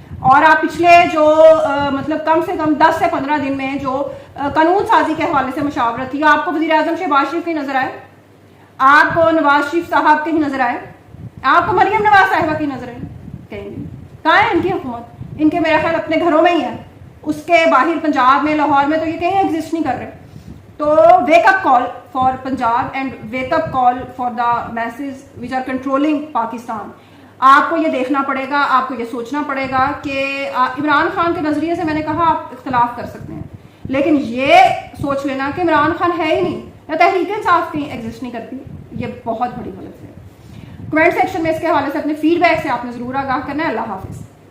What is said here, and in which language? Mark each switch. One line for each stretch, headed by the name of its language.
Urdu: اور آپ پچھلے جو مطلب کم سے کم 10 سے 15 دن میں جو قانون سازی کے حوالے سے مشاورت تھی, آپ کو وزیر اعظم شہباز شریف کی نظر آئے, آپ کو نواز شریف صاحب کے ہی نظر آئے, آپ کو مریم نواز صاحبہ کی نظر آئے, کہیں نہیں. کہاں ہے ان کی حکومت, ان کے میرا خیال اپنے گھروں میں ہی ہے, اس کے باہر پنجاب میں لاہور میں تو یہ کہیں ایگزسٹ نہیں کر رہے.
English: تو wake up call for Punjab and wake up call for the masses which are controlling Pakistan.
Urdu: آپ کو یہ دیکھنا پڑے گا, آپ کو یہ سوچنا پڑے گا کہ عمران خان کے نظریے سے میں نے کہا آپ اختلاف کر سکتے ہیں, لیکن یہ سوچ لینا کہ عمران خان ہے ہی نہیں یا تحریک انصاف کہیں ایگزسٹ نہیں کرتی, یہ بہت بڑی غلط ہے. کمنٹ سیکشن میں اس کے حوالے سے اپنے فیڈ بیک سے آپ نے ضرور آگاہ کرنا ہے. اللہ حافظ.